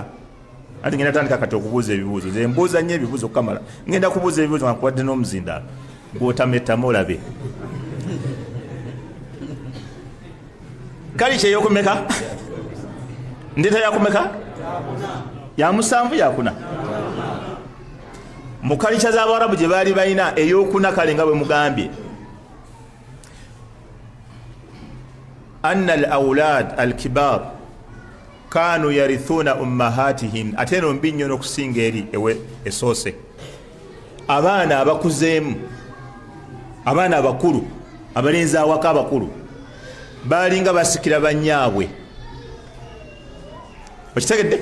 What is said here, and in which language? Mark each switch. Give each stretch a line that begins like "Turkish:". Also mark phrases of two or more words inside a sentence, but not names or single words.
Ganda: Ati ngenda tandika kati okubuuza ebibuuzo, ze mbuuza nnyo ebibuuzo kamala, ngenda kubuuza ebibuuzo nga nkuwadde n'omuzindaalo gw'otametta olabe. Kali kye yokumeka? Ndeta yakumeka? Ya musanvu yakuna. Mu kalicha z'Abarabu gye baali balina ey'okuna kale nga bwe mugambye,
Arabic: أن الأولاد الكبار كانوا يرثون أمهاتهم,
Ganda: ate no mbi nnyo n'okusinga eri ewe esoose. Abaana abakuzeemu, abaana abakulu, abalenzi awaka abakulu baalinga basikira bannyaabwe. Okitegedde?